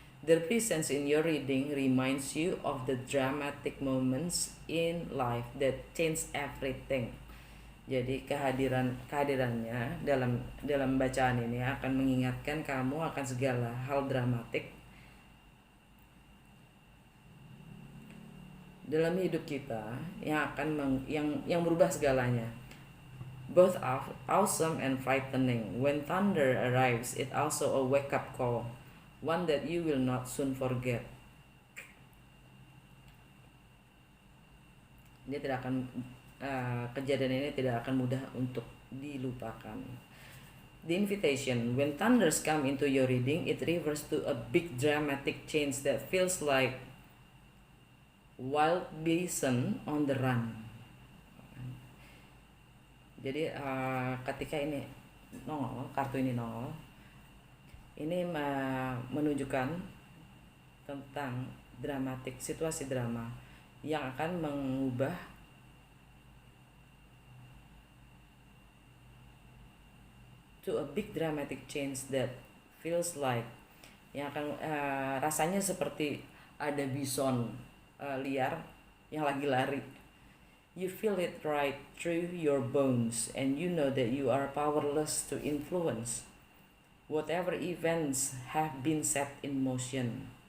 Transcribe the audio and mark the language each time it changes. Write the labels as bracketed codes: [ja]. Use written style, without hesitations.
[en] Their presence in your reading reminds you of the dramatic moments in life that change everything. [id] Jadi kehadirannya dalam bacaan ini akan mengingatkan kamu akan segala hal dramatik dalam hidup kita yang akan yang berubah segalanya. [en] Both are awesome and frightening. When thunder arrives, it also a wake-up call, one that you will not soon forget. [id] Dia tidak akan kejadian ini tidak akan mudah untuk dilupakan. [en] The invitation, when thunders come into your reading, it refers to a big dramatic change that feels like wild bison on the run. [id] Jadi ketika ini nongol, kartu ini nongol, ini menunjukkan tentang dramatik, situasi drama yang akan mengubah [en] to a big dramatic change that feels like, [id] yang akan rasanya seperti ada bison liar yang lagi lari. [en] You feel it right through your bones and you know that you are powerless to influence whatever events have been set in motion.